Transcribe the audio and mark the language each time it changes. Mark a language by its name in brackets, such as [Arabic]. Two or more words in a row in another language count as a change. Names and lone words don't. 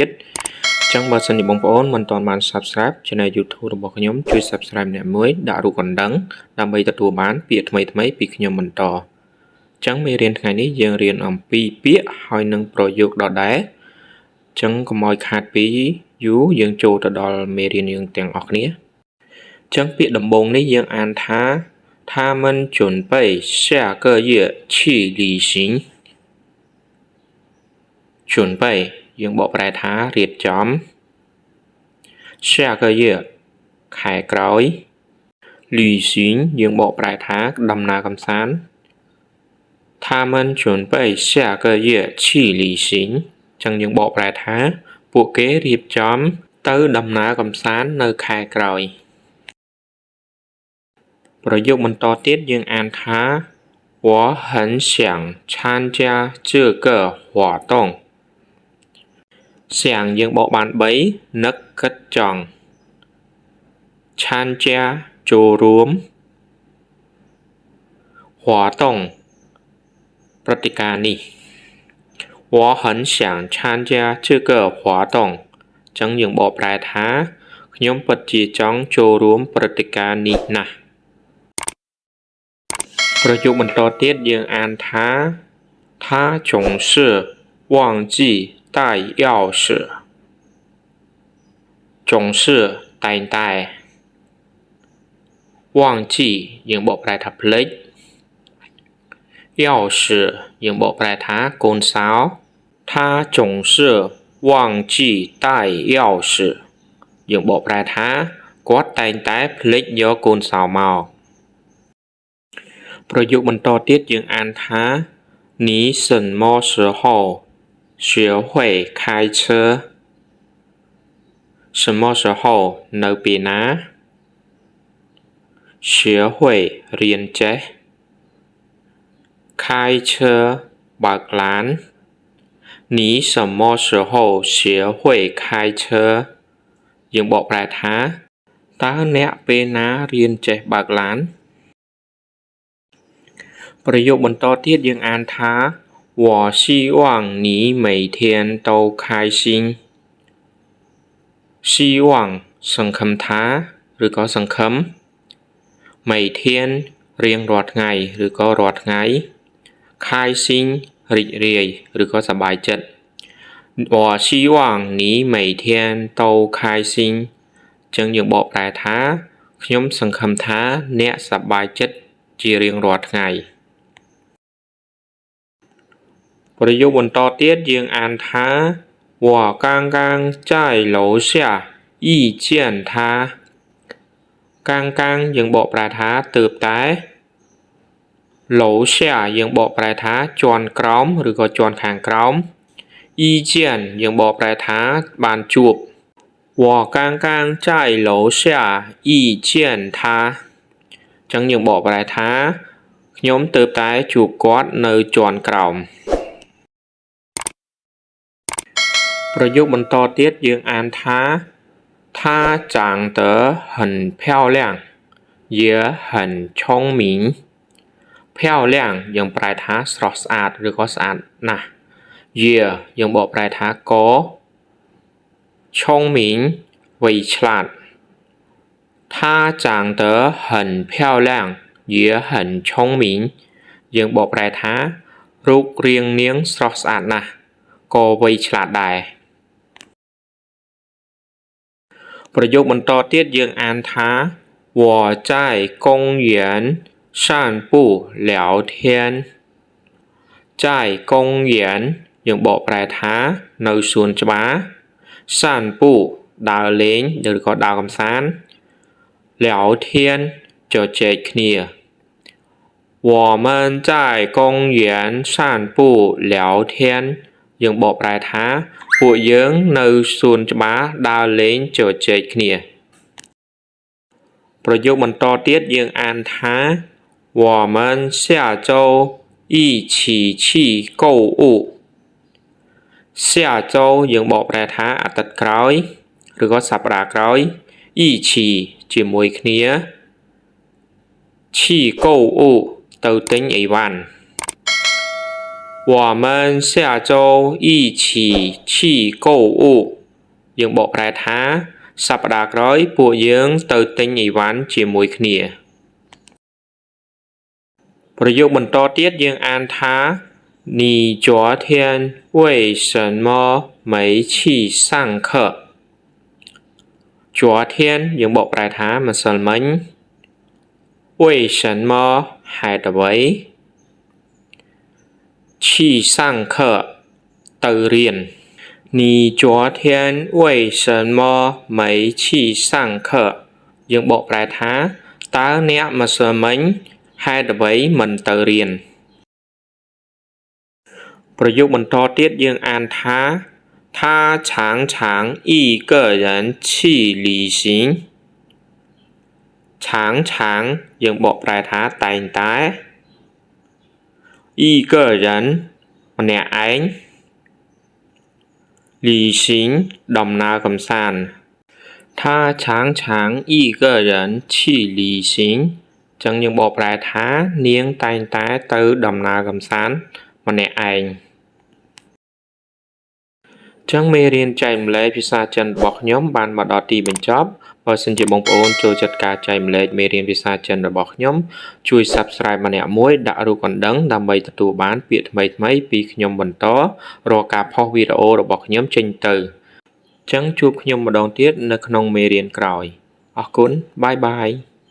[Khmer] អញ្ចឹងបើសិនជាបងប្អូនមិនទាន់បាន [English] Subscribe Channel YouTube [Khmer] របស់ខ្ញុំជួយ Subscribe អ្នកមួយដាក់រូបកណ្ដឹងដើម្បីទទួលបានពាក្យថ្មីៗពីខ្ញុំបន្តអញ្ចឹងមេរៀនថ្ងៃនេះយើងរៀនអំពីពាក្យហើយនឹងប្រយោគដដែលអញ្ចឹងកុំឲ្យខាតពីយូរយើងចូលទៅដល់មេរៀនយើងទាំងអស់គ្នាអញ្ចឹងពាក្យដំបូងនេះយើងអានថា [Chinese] 他们准备下个月去旅行 [Khmer] 准备យើងបកប្រែថារៀបចំ [Chinese] 下个月 [Khmer] ខែក្រោយ旅行យើង បកប្រែថាដំណើរកម្សាន្ត [Chinese] 他们准备下个月去旅行 [Khmer] ចឹងយើងបកប្រែថាពួកគេរៀបចំទៅដំណើរកម្សាន្តនៅខែក្រោយប្រយោគបន្តទៀតយើងអានថា [Chinese] 我很想参加这个活动 [Khmer] 想យើងបកបាន3នឹកគិតចង់参加ចូលរួម活动ព្រឹត្តិការណ៍នេះ [Chinese] 我很想参加这个活动 [Khmer] ចឹងយើងបកប្រែថាខ្ញុំពិតជាចង់ចូលរួមព្រឹត្តិការណ៍នេះណាស់ ប្រយោគបន្តទៀតយើងអានថា [Chinese] 他总是忘记带钥匙总是 [Khmer] តែងតែ 忘记យើងបកប្រែថាភ្លេច钥匙យើងបកប្រែថាកូនសោ [Chinese] 他总是忘记带钥匙 [Khmer] យើងបកប្រែថាគាត់តែងតែភ្លេចយកកូនសោមក ប្រយោគបន្តទៀតយើងអានថា [Chinese] 你什么时候学会开车什么时候 [Khmer] នៅពេលណា 学会រៀនចេះ开车បើកឡាន [Chinese] 你什么时候学会开车 [Khmer] យើងបកប្រែថាតើអ្នកពេលណារៀនចេះបើកឡាន ប្រយោគបន្តទៀតយើងអានថា [Chinese] 我希望你每天都开心希 [Khmer] 望សង្ឃឹមថាឬក៏សង្ឃឹម每天រៀងរាល់ថ្ងៃឬក៏រាល់ថ្ងៃ开心រីករាយឬក៏សប្បាយចិត្ត [Chinese] 我希望你每天都开心 [Khmer] ចឹងយើងបកប្រែថាខ្ញុំសង្ឃឹមថាអ្នកសប្បាយចិត្តជារៀងរាល់ថ្ងៃ ប្រយោគបន្តទៀតយើងអានថា [Chinese] 我刚刚在楼下遇见他刚 [Khmer] 刚យើងបកប្រែថាទើបតែ楼下យើងបកប្រែថាជាន់ក្រោមឬក៏ជាន់ខាងក្រោម遇见យើងបកប្រែថាបានជួប [Chinese] 我刚刚在楼下遇见他 [Khmer] ចឹងយើងបកប្រែថាខ្ញុំទើបតែជួបគាត់នៅជាន់ក្រោម ប្រយោគបន្តទៀតយើងអានថា [Chinese] 他长得很漂亮也很聪明漂亮 [Khmer] យើងប្រែថាស្រស់ស្អាតឬក៏ស្អាតណាស់也យើងបកប្រែថាក៏聪明វៃឆ្លាត [Chinese] 他长得很漂亮也很聪明 [Khmer] យើងបកប្រែថារូបរាងនាងស្រស់ស្អាតណាស់ក៏វៃឆ្លាតដែរ ប្រយោគបន្តទៀតយើងអានថា [Chinese] 我在公园散步聊天在 [Khmer] 公园យើងបកប្រែថានៅសួនច្បារ散步ដើរលេងឬក៏ដើរកម្សាន្ត聊天ជជែកគ្នា [Chinese] 我们在公园散步聊天 [Khmer] យើងបកប្រែថាពួកយើងនៅសួនច្បារដើរលេងជជែកគ្នា ប្រយោគបន្តទៀតយើងអានថា [Chinese] 我们下周一起去购物下周 [Khmer] យើងបកប្រែថាអាទិត្យក្រោយឬក៏សប្តាហ៍ក្រោយ一起ជាមួយគ្នា [Chinese] 去购物 [Khmer] ទៅទិញអីវ៉ាន់ [Chinese] 我们下周一起去购物 [Khmer] យើងបកប្រែថាសប្តាហ៍ក្រោយពួកយើងទៅទិញអីវ៉ាន់ជាមួយគ្នាប្រយោគបន្តទៀតយើងអានថា [Chinese] 你昨天为什么没去上课 [Khmer] 昨天យើងបកប្រែថាម្សិលមិញ为什么ហេតុអ្វី [Chinese] 去上课 [Khmer] ទៅរៀន [Chinese] 你昨天为什么没去上课 [Khmer] យើងបកប្រែថាតើអ្នកម្សិលមិញហេតុអ្វីមិនទៅរៀន ប្រយោគបន្តទៀតយើងអានថា [Chinese] 他常常一个人去旅行常常 [Khmer] យើងបកប្រែថាតែងតែ [Chinese] 一个人 [Khmer] ម្នាក់ឯង 旅行ដំណើរកម្សាន្ត [Chinese] 他常常一个人去旅行 [Khmer] ចឹងយើងបកប្រែថានាងតែងតែទៅដំណើរកម្សាន្តម្នាក់ឯង ចឹងមេរៀនចែកម្លែកភាសាចិនរបស់ខ្ញុំបានមកដល់ទីបញ្ចប់បើសិនជាបងប្អូនចូលចិត្តការចែកម្លែកមេរៀនភាសាចិនរបស់ខ្ញុំជួយ Subscribe ម្នាក់មួយដាក់រូបកណ្ដឹងដើម្បីទទួលបានពាក្យថ្មីៗពីខ្ញុំបន្តរាល់ការផុសវីដេអូរបស់ខ្ញុំចេញទៅចឹងជួបខ្ញុំម្ដងទៀតនៅក្នុងមេរៀនក្រោយអរគុណបាយបាយ